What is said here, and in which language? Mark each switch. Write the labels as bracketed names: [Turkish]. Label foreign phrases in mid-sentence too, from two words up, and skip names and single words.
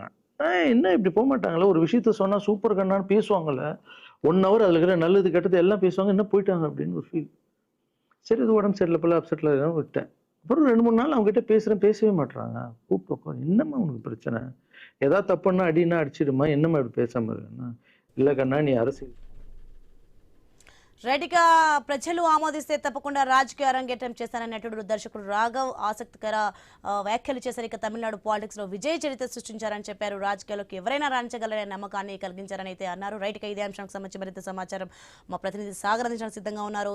[Tamil] என்ன இப்படி போக மாட்டாங்களே, ஒரு விஷயத்த சொன்னால் சூப்பர் கண்ணான்னு பேசுவாங்கல்ல, 1 hour அதில் இருக்கிற நல்லது கெட்டது எல்லாம் பேசுவாங்க, என்ன போயிட்டாங்க அப்படின்னு ஒரு ஃபீல். சரி இது உடம்பு சரியில்லை போல அப்செட்டில் விட்டேன். அப்புறம் 2-3 நாள் அவங்ககிட்ட பேசவே மாட்டுறாங்க. கூப்பிட்டு என்னம்மா உனக்கு பிரச்சனை, ஏதாவது தப்புன்னா அடின்னா அடிச்சிடுமா, என்னம்மா இப்படி பேசாமல் இருக்குன்னா, இல்லை கண்ணா நீ அரசியல் [Telugu] రైట్గా ప్రజలు ఆమోదిస్తే తప్పకుండా రాజకీయ అరంగేట్రం చేస్తానని నటుడు దర్శకుడు రాఘవ్ ఆసక్తికర వ్యాఖ్యలు చేశారు. ఇక తమిళనాడు పాలిటిక్స్ లో విజయ చరిత్ర సృష్టించారని చెప్పారు. రాజకీయాల్లోకి ఎవరైనా రాణించగలరనే నమ్మకాన్ని కలిగించారని అయితే అన్నారు. రైట్గా ఇదే అంశానికి సంబంధించి మరింత సమాచారం మా ప్రతినిధి సాగర్ అందించడానికి సిద్ధంగా ఉన్నారు.